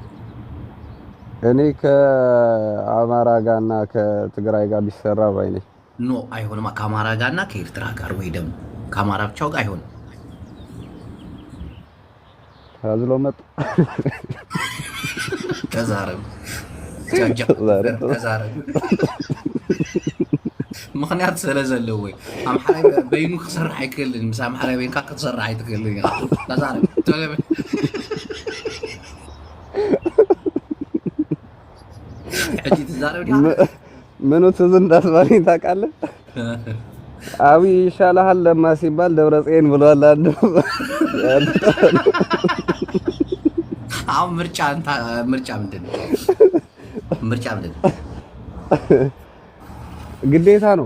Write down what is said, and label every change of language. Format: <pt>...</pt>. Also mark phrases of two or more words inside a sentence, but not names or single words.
<am>እኔ ከአማራ ጋር እና ከትግራይ ጋር ቢሰራ ባይ ነኝ። ኖ አይሆንም። ከአማራ ጋርና ከኤርትራ ጋር ወይ ደግሞ ከአማራ ብቻው ጋር አይሆንም። ታዝሎ መጣ</am> <ti>ተዛረብ ተዛረብ ምክንያት ስለዘለው ወይ አምሓራይ በይኑ ክሰርሕ አይክእልን ምስ አምሓራይ በይንካ ክትሰርሕ አይትክእልን ተዛረብ ሕጂ ትዛረብ</ti> <am>ምኑ ትዝ እንዳስባለኝ ታውቃለህ? አብይ ይሻልሃል ለማ ሲባል ደብረጽዮን ብሏል። አንዱ አሁን ምርጫ ምንድን ነው? ምርጫ ምንድን ነው? ግዴታ ነው።</am>